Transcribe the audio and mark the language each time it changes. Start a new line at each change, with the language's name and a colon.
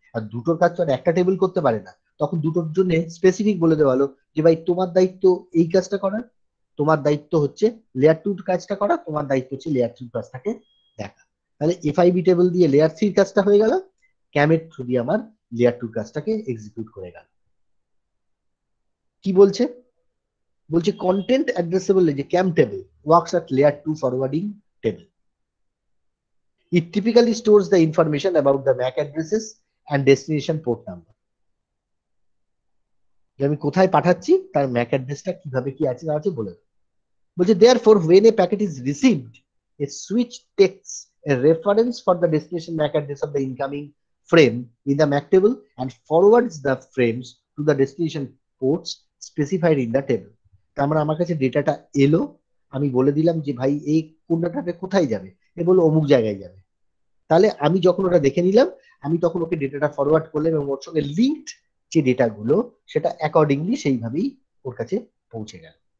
Bangla: আর দুটোর কাজ তো আর একটা টেবিল করতে পারে না, তখন দুটোর জন্য স্পেসিফিক বলে দেওয়া হলো যে ভাই তোমার দায়িত্ব এই কাজটা করার, তোমার দায়িত্ব হচ্ছে লেয়ার টুর কাজটা করা, তোমার দায়িত্ব হচ্ছে লেয়ার থ্রির কাজটাকে দেখা। তাহলে এফআইবি টেবিল দিয়ে লেয়ার থ্রির কাজটা হয়ে গেল, ক্যামের থ্রু দিয়ে আমার লেয়ার টুর কাজটাকে এক্সিকিউট করে গেল। কি বলছে, বলছে কন্টেন্ট অ্যাড্রেসেবল যে ক্যাম table works
English: at layer 2 forwarding table. It typically stores the information about the MAC addresses and destination port number.
Bangla: যে আমি কোথায় পাঠাচ্ছি তার ম্যাক অ্যাড্রেসটা কিভাবে কি আছে না আছে বলে দেবে।
English: বলছে therefore when a packet is received, a switch takes a reference for the destination MAC address of the incoming frame in the MAC table and forwards the frames to the destination ports specified in the table.
Bangla: তার মানে আমার কাছে ডেটাটা এলো, আমি বলে দিলাম যে ভাই এই কোন ডাটাটা কোথায় যাবে, এ বললো অমুক জায়গায় যাবে। তাহলে আমি যখন ওটা দেখে নিলাম, আমি তখন ওকে ডেটাটা ফরওয়ার্ড করলাম এবং ওর সঙ্গে লিঙ্কড যে ডেটাগুলো সেটা অ্যাকর্ডিংলি সেইভাবেই ওর কাছে পৌঁছে গেল।